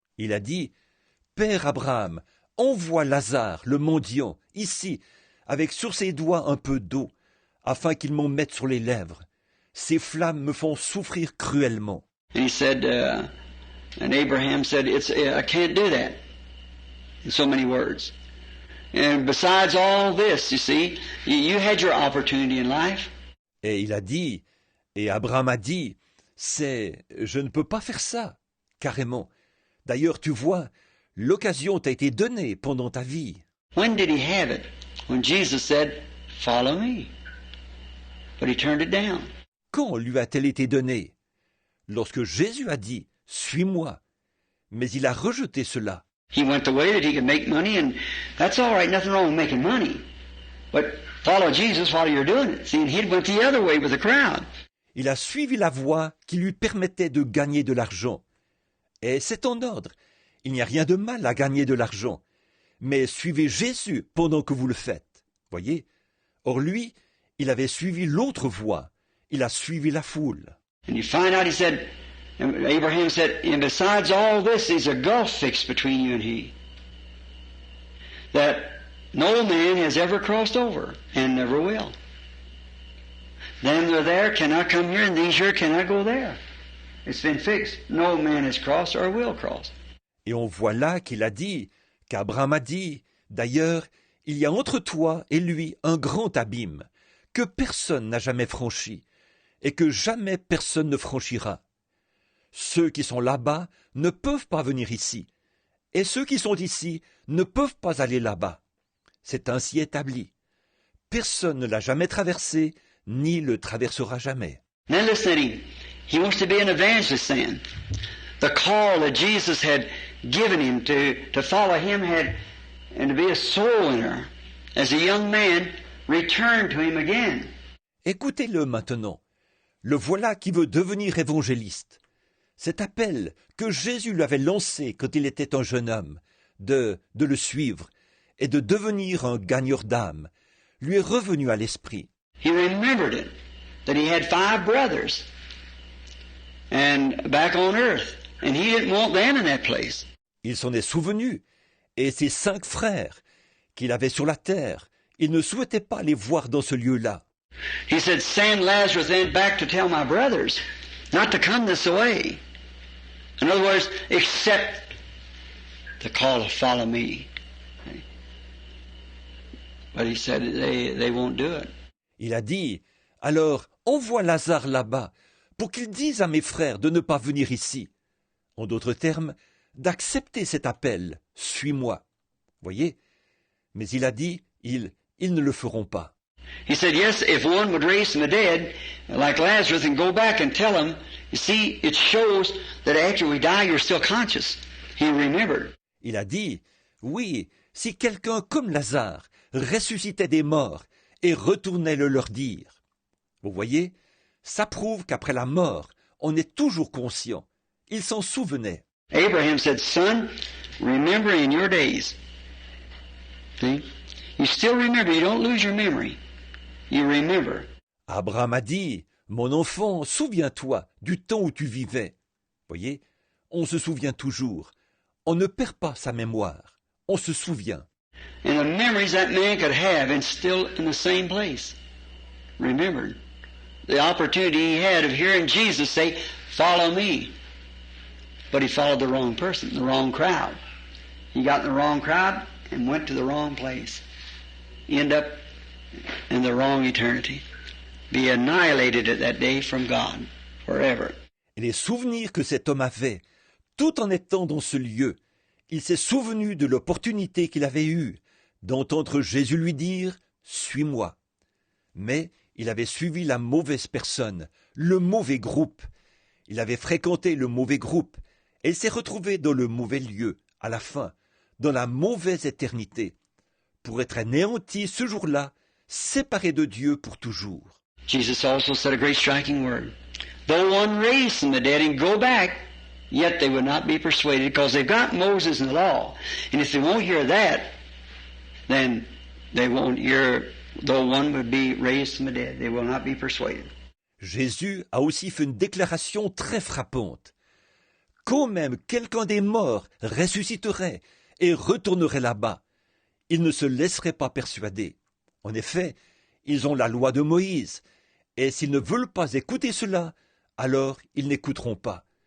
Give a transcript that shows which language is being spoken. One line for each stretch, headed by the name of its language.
French: Il a dit, « Père Abraham, envoie Lazare, le mendiant, ici, avec sur ses doigts un peu d'eau, afin qu'il m'en mette sur les lèvres. Ces flammes me font souffrir cruellement. »
English: And he said, and Abraham said, I can't do that, in so many words. And besides all this, you see, you had your opportunity in life.
French: Et il a dit, et Abraham a dit, je ne peux pas faire ça, carrément. D'ailleurs, tu vois, l'occasion t'a été donnée pendant ta vie.
English: When did he have it? When Jesus said, follow me. But he turned it down.
French: Quand lui a-t-elle été donnée? Lorsque Jésus a dit, suis-moi. Mais il a rejeté cela.
English: He went the way that he could make money, and that's all right, nothing wrong with making money. But follow Jesus while you're doing it. See, and he went the other way with the crowd.
French: Il a suivi la voie qui lui permettait de gagner de l'argent. Et c'est en ordre. Il n'y a rien de mal à gagner de l'argent. Mais suivez Jésus pendant que vous le faites. Voyez? Or lui, il avait suivi l'autre voie. Il a suivi la foule.
English: And you find out, he said, Abraham said, and besides all this, there's a gulf fixed between you and he, that no man has ever crossed over, and never will. Them that are there cannot come here, and these here cannot go there. It's been fixed. No man has crossed or will cross.
French: Et on voit là qu'Abraham a dit, d'ailleurs, il y a entre toi et lui un grand abîme, que personne n'a jamais franchi, et que jamais personne ne franchira. Ceux qui sont là-bas ne peuvent pas venir ici, et ceux qui sont ici ne peuvent pas aller là-bas. C'est ainsi établi. Personne ne l'a jamais traversé, ni le traversera jamais.
English: Now listen to him. He wants to be an evangelist then. The call that Jesus had given him to follow him and to be a soul winner. As a young man, returned to him again.
French: Écoutez-le maintenant. Le voilà qui veut devenir évangéliste. Cet appel que Jésus lui avait lancé quand il était un jeune homme, de le suivre et de devenir un gagneur d'âme, lui est revenu à l'esprit.
English: He remembered it, that he had 5 brothers and back on earth, and he didn't want them in that place.
French: Il s'en est souvenu, et ses 5 frères qu'il avait sur la terre, il ne souhaitait pas les voir dans ce lieu-là.
English: He said, send Lazarus then back to tell my brothers not to come this way. In other words, accept the call to follow me. But he said they won't do it.
French: Il a dit, alors envoie Lazare là-bas pour qu'il dise à mes frères de ne pas venir ici. En d'autres termes, d'accepter cet appel, suis-moi. Voyez? Mais il a dit, ils ne le feront pas.
English: He said, yes, if one would raise from the dead, like Lazarus, and go back and tell him, you see, it shows that after we die, you're still conscious. He remembered.
French: Il a dit, oui, si quelqu'un comme Lazare ressuscitait des morts et retournait le leur dire. Vous voyez, ça prouve qu'après la mort, on est toujours conscient. Il s'en souvenait.
English: Abraham said, son, remember in your days. See? You still remember, you don't lose your memory. You remember.
French: Abraham a dit, mon enfant, souviens-toi du temps où tu vivais. Voyez, on se souvient toujours. On ne perd pas sa mémoire. On se souvient.
English: And the memories that man could have and still in the same place. Remembered. The opportunity he had of hearing Jesus say, follow me. But he followed the wrong person, the wrong crowd. He got in the wrong crowd and went to the wrong place. End up in the wrong eternity. Be annihilated at that day from God forever.
French: Et les souvenirs que cet homme avait, tout en étant dans ce lieu, il s'est souvenu de l'opportunité qu'il avait eue d'entendre Jésus lui dire « Suis-moi ». Mais il avait suivi la mauvaise personne, le mauvais groupe. Il avait fréquenté le mauvais groupe et il s'est retrouvé dans le mauvais lieu, à la fin, dans la mauvaise éternité, pour être anéanti ce jour-là, séparé de Dieu pour toujours.
English: Jesus also said a great striking word. Though one raised from the dead and go back, yet they would not be persuaded because they've got Moses and the law. And if they won't hear that, then they won't hear, though one would be raised from the dead, they will not be persuaded.
French: Jésus a aussi fait une déclaration très frappante. quand même quelqu'un des morts ressusciterait et retournerait là-bas, ils ne se laisseraient pas persuader. En effet, ils ont la loi de Moïse, et s'ils ne veulent pas écouter cela, alors ils n'écouteront pas.